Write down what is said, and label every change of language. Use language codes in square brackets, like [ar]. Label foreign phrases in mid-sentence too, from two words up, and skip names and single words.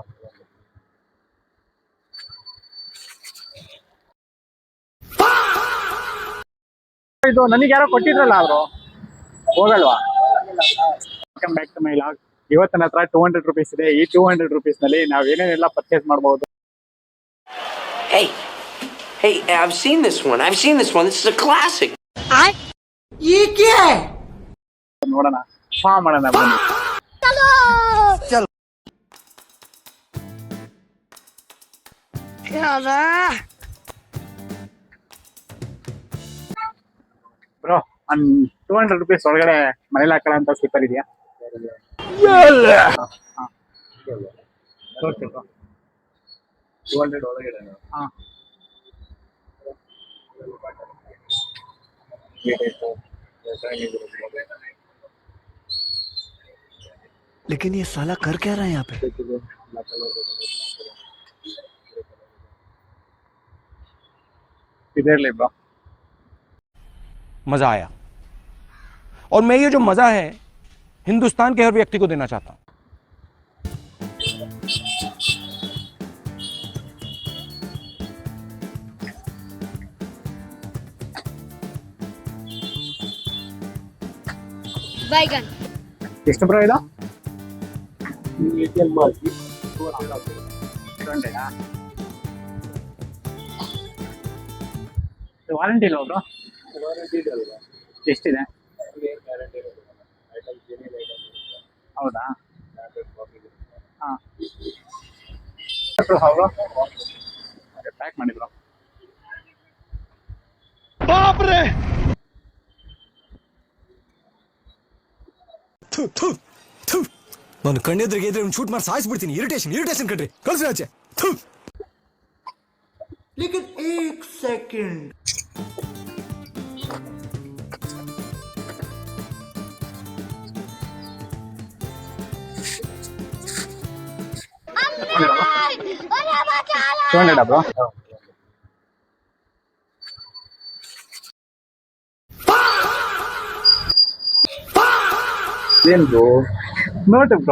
[kn] ಇದು ನನಗೆ ಯಾರೋ ಕೊಟ್ಟಿದ್ರಲ್ಲ ಅವರು, ಹೋಗಲ್ವಾ? [en] Welcome back to my log. [kn] ಇವತ್ತು ನನ್ನ ಹತ್ರ 200 ರುಪೀಸ್ ಇದೆ. ಈ 200 ರುಪೀಸ್ ನಲ್ಲಿ ನಾವು ಏನೇನೆಲ್ಲ ಪರ್ಚೇಸ್ ಮಾಡಬಹುದು. [en] Hey, I've seen this one. This is a classic. [kn] ನೋಡೋಣ, ಹಾ ಮಾಡೋಣ ಬನ್ನಿ. ಬ್ರೋ, 200 ರುಪೀಸ್ ಒಳಗಡೆ ಮನೇಲಿ ಹಾಕಲ್ಲ ಅಂತ ಸ್ಲಿಪ್ಪರ್ ಇದೆಯಾ? ತೋರಿಸಿ ಬ್ರೋ. 200 ಒಳಗಡೆ ಹಾ, [hi] लेकिन ये साला कर क्या रहा है यहाँ पे? [kn] ಇದಿರಲಿ ಬ್ರೋ. [hi] मजा आया और मैं ये जो मजा है हिंदुस्तान के हर व्यक्ति को देना चाहता हूं. बैगन [kn] ಎಷ್ಟು ಬ್ರೋ ಇದು? ವಾರಂಟಿ ಇಲ್ಲ ಬ್ರೋ? ಎಷ್ಟಿದೆ? ಹೌದಾ? ಹಾಂ, ಹೌದು. ಪ್ಯಾಕ್ ಮಾಡಿ ಬ್ರೋ. ನಾನು ಕಣ್ಣೆದ್ರಿಗೆ ಇದ್ರೆ ಶೂಟ್ ಮಾಡಿ ಸಾಯಿಸ್ಬಿಡ್ತೀನಿ. ಇರಿಟೇಷನ್ ಕಣ್ರಿ, ಕಳ್ಸಿ ಆಚೆ. [hi] लेकिन एक सेकंड [kn] ಬ್ರೋ. ಏನು ಬ್ರೋ ನೋಟ್ ಬ್ರೋ?